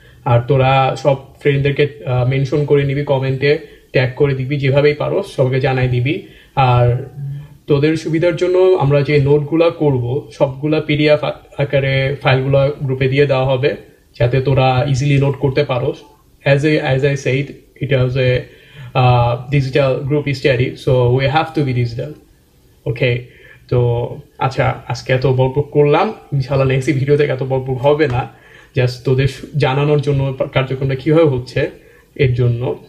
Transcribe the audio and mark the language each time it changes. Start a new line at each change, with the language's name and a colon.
Bangla: আর তোরা সব ফ্রেন্ডদেরকে মেনশন করে নিবি, কমেন্টে ট্যাগ করে দিবি, যেভাবেই পারো সবকে জানাই দিবি। আর তোদের সুবিধার জন্য আমরা যে নোটগুলো করব সবগুলা পিডিএফ আকারে ফাইলগুলো গ্রুপে দিয়ে দেওয়া হবে, যাতে তোরা ইজিলি নোট করতে পারো।
English: As I said, it was a digital group study, so we have to be digital.
Bangla: Okay, তো আচ্ছা, আজকে এত বকবক করলাম, ইনশাআল্লাহ নেক্সট ভিডিওতে এত বকবক হবে না। জাস্ট তোদের জানানোর জন্য কার্যক্রমটা কীভাবে হচ্ছে এর জন্য।